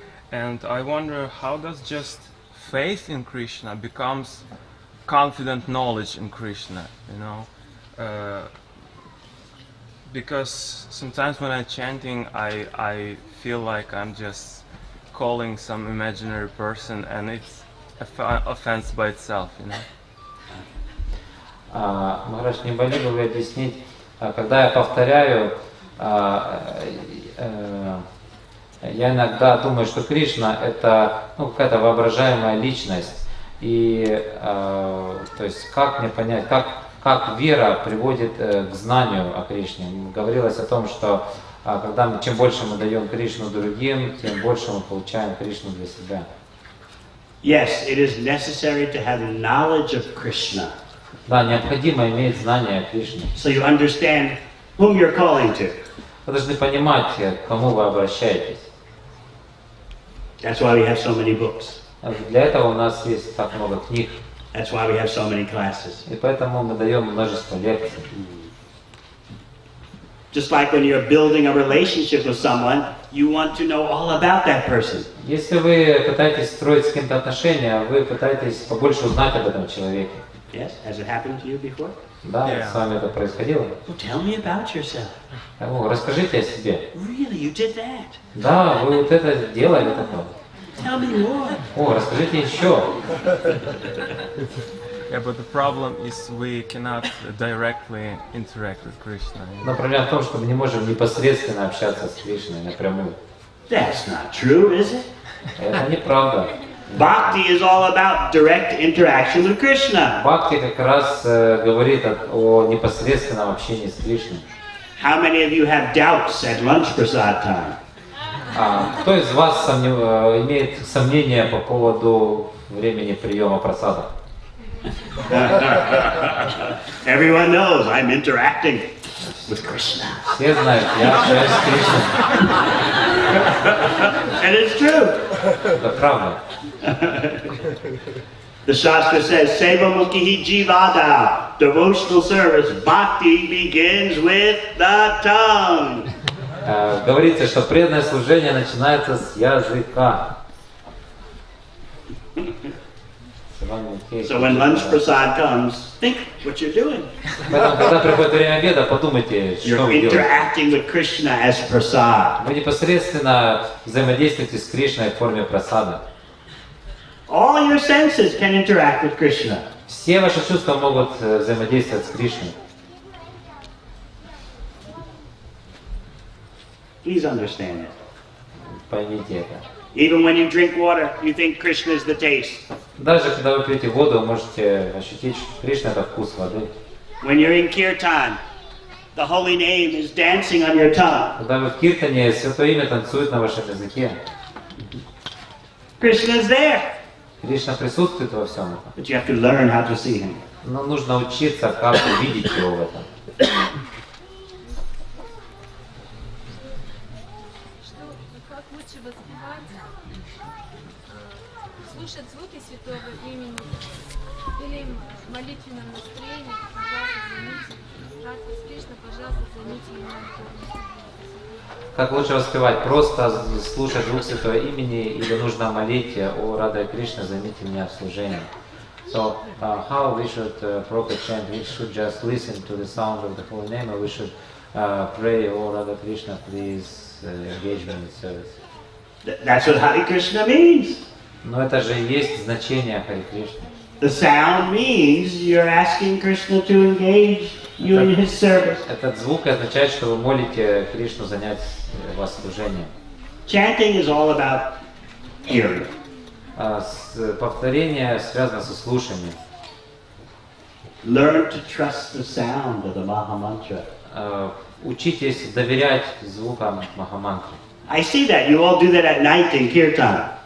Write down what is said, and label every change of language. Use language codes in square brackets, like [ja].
[en] And I wonder, how does just faith in Krishna becomes confident knowledge in Krishna, you know? Because sometimes when I'm chanting, I feel like I'm just calling some imaginary person, and it's offense by itself, you know. [ru] Махарадж, не могли бы вы объяснить, когда я повторяю, я иногда думаю, что Кришна это какая-то воображаемая личность. И то есть как мне понять, как вера приводит к знанию о Кришне? Говорилось о том, что чем больше мы даем Кришну другим, тем больше мы получаем Кришну для себя. [en] Yes, it is necessary to have knowledge of Krishna. [ru] Да, необходимо иметь знание о Кришне. [en] So you understand whom you're calling to. [ru] Вы должны понимать, к кому вы обращаетесь. [en] That's why we have so many books. [ru] Для этого у нас есть так много книг. [en] That's why we have so many classes. [ru] И поэтому мы даем множество лекций. [en] Just like when you're building a relationship with someone, you want to know all about that person. [ru] Если вы пытаетесь строить с кем-то отношения, вы пытаетесь побольше узнать об этом человеке. [en] Yes, has it happened to you before? [ru] Да, с вами это происходило. [en] Well, tell me about yourself. [ru] Расскажите о себе. [en] Really, you did that? [ru] Да, вы вот это делали такое. [en] Tell me more. [ru] Расскажите еще. [en] Yeah, but the problem is we cannot directly interact with Krishna. [ru] Но проблема в том, что мы не можем непосредственно общаться с Кришной напрямую. [en] That's not true, is it? [ru] Это неправда. [en] Bhakti is all about direct interaction with Krishna. [ru] Бхакти как раз говорит о непосредственном общении с Кришной. [en] How many of you have doubts at lunch prasad time? [ru] Кто из вас имеет сомнения по поводу времени приема прасада? [en] Everyone knows I'm interacting with Krishna. [ru] Все знают, я общаюсь с Кришной. [en] And it's true. [ru] Это правда. [en] The Shastra says, Seva Mukhi Jivada, devotional service, bhakti begins with the tongue. [ru] Говорится, что преданное служение начинается с языка. [en] So when lunch prasad comes, think what you're doing. [ru] Поэтому, когда приходит время обеда, подумайте, что [en] You're [ru] вы делаете. [en] interacting with Krishna as prasad. [ru] Вы непосредственно взаимодействуете с Кришной в форме прасада. [en] All your senses can interact with Krishna. [ru] Все ваши чувства могут взаимодействовать с Кришной. [en] Please understand it. [ru] Поймите это. [en] Even when you drink water, you think Krishna is the taste. [ru] Даже когда вы пьете воду, вы можете ощутить, что Кришна — это вкус воды. [en] When you're in kirtan, the holy name is dancing on your tongue. [ru] Когда вы в киртане, Святое Имя танцует на вашем языке. [en] Krishna is there. [ru] Кришна присутствует во всем этом. [en] But you have to learn how to see him. [ru] Но нужно учиться, как увидеть его в этом. Как лучше воспевать, слушать звуки Святого Имени или в молитвенном настроении, пожалуйста, займите, братья Кришна, пожалуйста, займите меня. Как лучше воспевать? Просто слушать звук Святого Имени или нужно молить о Радха Кришна, займите меня в служении? [en] So, how we should properly chant? We should just listen to the sound of the holy name, or we should pray, "Oh Radha Krishna, please engage me in service." That's what Hare Krishna means. [ru] Но это же и есть значение Харе Кришны. [en] The sound means you're asking Krishna to engage you in his service. [ru] Этот звук означает, что вы молите Кришну занять вас служением. [en] Chanting is all about hearing. [ru] Повторение связано со слушанием. [en] Learn to trust the sound of the Maha Mantra. [ru] Учитесь доверять звукам Махамантры. [en] I see that you all do that at night in kirtan.